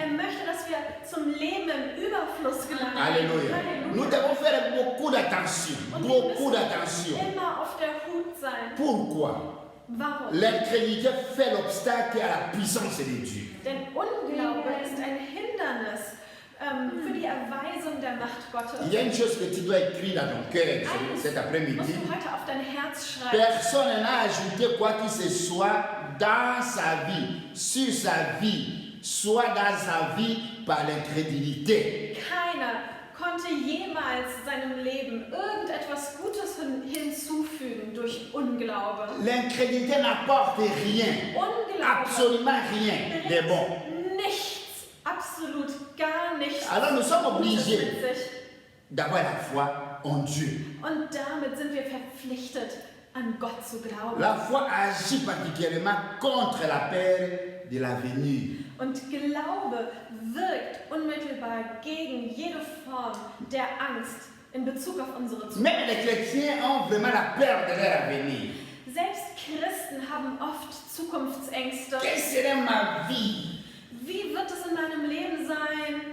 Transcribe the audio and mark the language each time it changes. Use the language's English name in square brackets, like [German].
[German] Er möchte, dass wir zum Leben im Überfluss gelangen. [French] Alléluia. Nous devons faire beaucoup d'attention. [German] Und wir [French] Beaucoup [German] müssen [French] d'attention. [German] immer auf der Hut sein. [French] Pourquoi? [German] Warum? [French] L'incrédulité fait l'obstacle à la puissance de Dieu. [German] Denn Unglaube ist ein Hindernis für die Erweisung der Macht Gottes. [French] Il y a une chose que tu dois écrire dans ton cœur cet [German] Musst [French] après-midi. [German] du heute auf dein Herz schreiben. [French] Personne n'a ajouté quoi que ce soit dans sa vie, sur sa vie, soit dans sa vie par l'incrédulité. [German] Keiner konnte jemals seinem Leben irgendetwas Gutes hinzufügen durch Unglaube. [French] L'incrédulité n'apporte rien, [German] Unglaube [French] absolument rien de bon. [German] bringt nichts, absolut gar nichts. [French] Alors nous sommes [German] Gutes [French] obligés [German] mit sich. [French] d'avoir la foi en Dieu. [German] Und damit sind wir verpflichtet, an Gott zu glauben. [French] La foi agit particulièrement contre la peur de l'avenir. [German] Und Glaube wirkt unmittelbar gegen jede Form der Angst in Bezug auf unsere Zukunft. [French] Même les chrétiens ont vraiment la peur de leur avenir. [German] Selbst Christen haben oft Zukunftsängste. [French] Quelle serait ma vie? [German] Wie wird es in meinem Leben sein?